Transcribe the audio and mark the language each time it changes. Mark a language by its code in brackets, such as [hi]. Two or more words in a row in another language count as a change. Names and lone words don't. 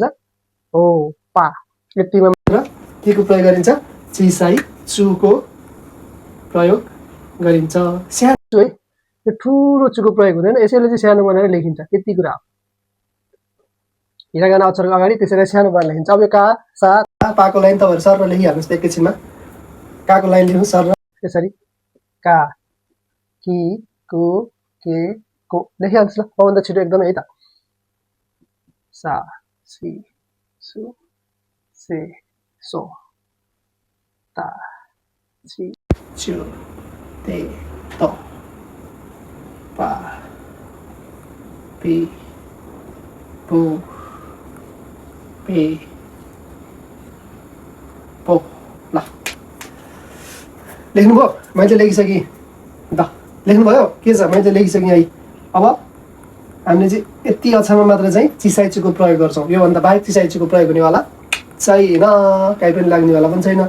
[ne] हो पा। यतिमा मात्र केको प्रयोग गरिन्छ? चिसाई चुको प्रयोग गरिन्छ। सानो चु है, यो ठुलो चुको प्रयोग हुँदैन, यसैले चाहिँ सानो बनाएर लेखिन्छ। यति कुरा हो। हिरागाना अक्षरको अगाडि त्यसैले सानो बनाएर लेखिन्छ। अब यो का सा पाको लाइन तपाईँहरू सर लेखिहाल्नुहोस् एकैछिनमा। काको लाइन लेख्नु सर यसरी [ja] か き こ け こ [ne] लेखिहाल्नुहोस् ल, मभन्दा छिटो एकदमै है त। [ja] さ し す せ そ た ち つ て と ぱ ぴ ぷ ぺ ぽ. [ne] ल लेख्नुभयो? मैले लेखिसकेँ त। लेख्नुभयो? के छ, मैले लेखिसकेँ है। अब हामीले चाहिँ यति अक्षरमा मात्र चाहिँ चिसाई चुको प्रयोग गर्छौँ। योभन्दा बाहेक चिसाई चुको प्रयोग हुनेवाला छैन, काहीँ पनि लाग्नेवाला पनि छैन।